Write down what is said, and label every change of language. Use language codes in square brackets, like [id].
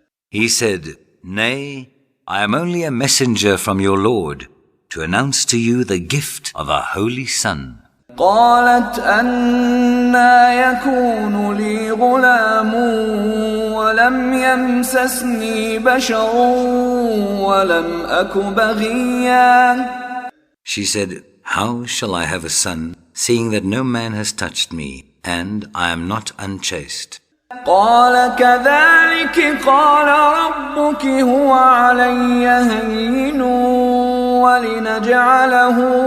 [en] He said, Nay, I am only a messenger from your Lord to announce to you the gift of a holy son. [ar] قالت أنى يكون لي غلام ولم يمسسني بشر ولم أك بغيا. [en] She said, How shall I have a son, seeing that no man has touched me, and I am not unchaste? [ar] قال كذلك قال ربك هو علي هين ولنجعله